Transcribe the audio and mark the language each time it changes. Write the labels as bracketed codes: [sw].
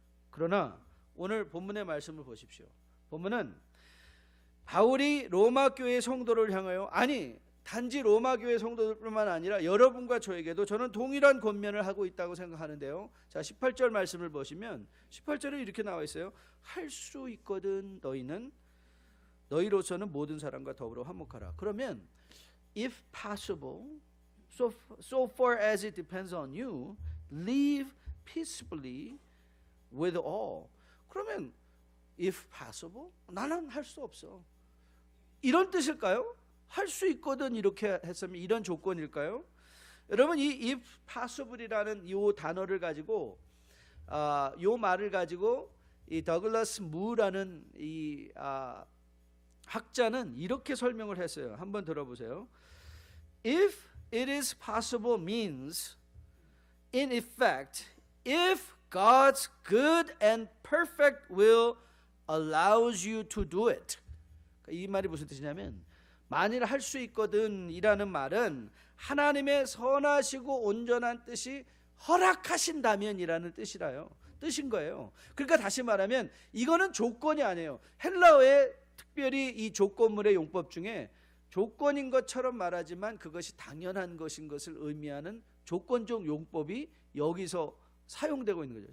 [ko] 그러나 오늘 본문의 말씀을 보십시오. 본문은 바울이 로마 교회 성도를 향하여, 아니 단지 로마 교회 성도들뿐만 아니라 여러분과 저에게도 저는 동일한 권면을 하고 있다고 생각하는데요. 자, 18절 말씀을 보시면 18절에 이렇게 나와 있어요. 할 수 있거든 너희로서는 모든 사람과 더불어 화목하라. 그러면 [en] if possible, so far as it depends on you, live peaceably with all. [ko] 그러면 [en] if possible, [ko] 나는 할 수 없어, 이런 뜻일까요? 할 수 있거든 이렇게 했으면 이런 조건일까요? 여러분, 이 [en] if possible [ko] 이라는 이 단어를 가지고 이 말을 가지고 이 더글라스 무라는 이 학자는 이렇게 설명을 했어요. 한번 들어보세요. [en] If it is possible means, in effect, if God's good and perfect will allows you to do it. [ko] 이 말이 무슨 뜻이냐면, 만일 할 수 있거든 이라는 말은 하나님의 선하시고 온전한 뜻이 허락하신다면 이라는 뜻인 거예요. 그러니까 다시 말하면 이거는 조건이 아니에요. 헬라어에 특별히 이 조건물의 용법 중에 조건인 것처럼 말하지만 그것이 당연한 것인 것을 의미하는 조건적 용법이 여기서 사용되고 있는 거죠.